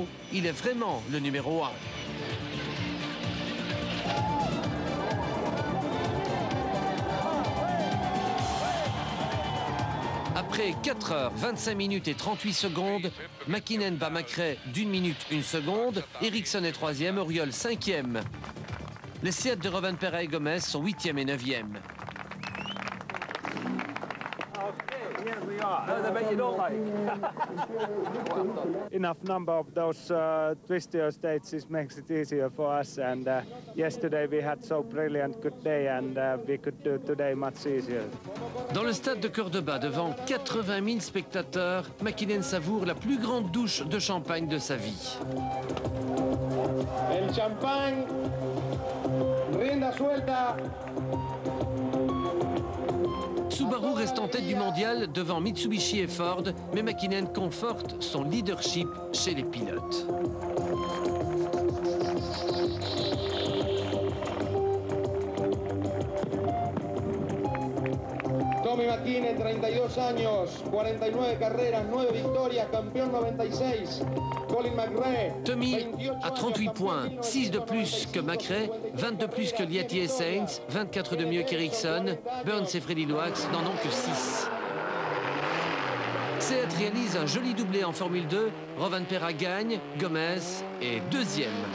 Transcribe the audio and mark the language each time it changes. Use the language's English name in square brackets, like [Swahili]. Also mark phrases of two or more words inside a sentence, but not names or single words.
[French] Il est vraiment le numéro 1. Après 4 heures, 25 minutes et 38 secondes, Mäkinen bat McRae d'1 minute 1 seconde. Eriksson est 3e, Auriol 5e. Les Seat de Rovanperä et Gomez sont 8e et 9e. [English] Enough number of those twistier stages makes it easier for us, and yesterday we had so brilliant good day, and we could do today much easier. [French] Dans le stade de Cordoba, devant 80 000 spectateurs, Mäkinen savoure la plus grande douche de champagne de sa vie. [Spanish] El champán, rienda suelta. [French] Subaru reste en tête du mondial devant Mitsubishi et Ford, mais Mäkinen conforte son leadership chez les pilotes. [Spanish] Tommy Mäkinen, 32 años, 49 carreras, 9 victorias, campeón 96. Colin McRae, [French] Tommy a 38 points, 6 de plus que McRae, 22 plus que Liati et Sainz, 24 de mieux qu'Ericsson. Burns et Freddie Loax n'en ont que 6. Seat réalise un joli doublé en Formule 2. Rovanperä gagne, Gomez est deuxième.